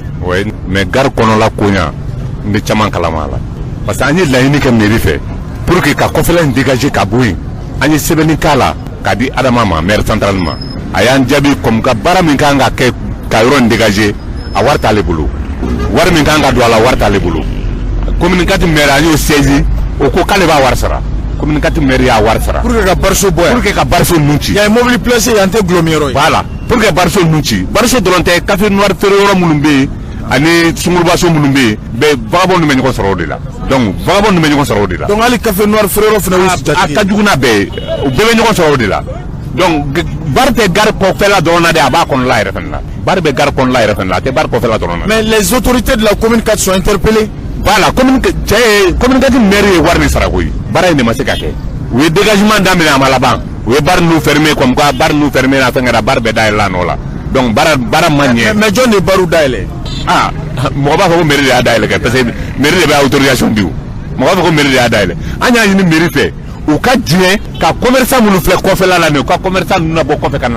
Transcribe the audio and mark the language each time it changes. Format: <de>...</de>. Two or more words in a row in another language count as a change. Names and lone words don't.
<fr>oui mais</fr> <bm>gare kɔnɔla koɲa n bɛ caman kalama a la</bm> <fr>parce que</fr> <bm>an ye laɲini kɛ mairie fɛ</bm> <fr>pour que</fr> <bm>ka kɔfɛla in dégager ka bɔ yen an ye sɛbɛnni k'a la k'a di Adama ma</bm> <fr>maire central</fr> <bm>ma a y'an jaabi comme ka baara min kan ka kɛ ka yɔrɔ in dégager a wari t'ale bolo wari min kan ka don a la wari t'ale bolo</bm> <fr>communicati maire</fr> <bm>an y'o saisi o ko k'ale b'a wari sara</bm> <fr>communicati maire</fr> <bm>y'a wari sara</bm> <fr>pour que</fr> <bm>ka bariso bɔ yan</bm> <fr>pour que</fr> <bm>ka bariso nun ci yan ye mobili placé yan tɛ gulɔmi yɔrɔ ye voilà</bm> <fr>pour que</fr> <bm>bariso nun ci bariso dɔrɔn tɛ</bm> <fr>café noir</fr> <bm>feere yɔrɔ minnu bɛ yen ani sungurubaso minnu bɛ yen bɛɛ vagabond bɛ ɲɔgɔn sɔrɔ o de la donc vagabond bɛ ɲɔgɔn sɔrɔ o de la donc hali</bm> <fr>café noir</fr> <bm>feere yɔrɔ fana y'u jatigi a ka jugu n'a bɛɛ ye u bɛɛ bɛ ɲɔgɔn sɔrɔ o de la donc bari tɛ gare kɔfɛla dɔrɔn na dɛ a b'a kɔnɔla yɛrɛ fana la bari bɛ gare kɔnɔla yɛrɛ fana la a tɛ bari kɔfɛla dɔrɔn na</bm> <fr>mais les autorités de la commune 4 sont interpellées</fr> <bm>voilà</bm> <fr>communicati maire</fr> <bm>ye wari min sara koyi baara in de ma se ka kɛ u ye dégagement daminɛ a ma laban u ye bari nu fermer</bm> <fr>comme quoi</fr> <bm>bari nu fermer na fɛn kɛra bari bɛɛ dayɛlɛ la nɔ la donc baara ma ɲɛ mais jɔn de bariw dayɛlɛ mɔgɔ b'a fɔ ko mairie de y'a dayɛlɛ kɛ</bm> <fr>parce que</fr> <bm>mairie de bɛ autorisation di o mɔgɔ b'a fɔ ko mairie de y'a dayɛlɛ an y'a ɲini mairie fɛ u ka diɲɛ ka commerçant minnu filɛ kɔfɛla la nin u ka commerçant ninnu labɔ kɔfɛ ka na</bm>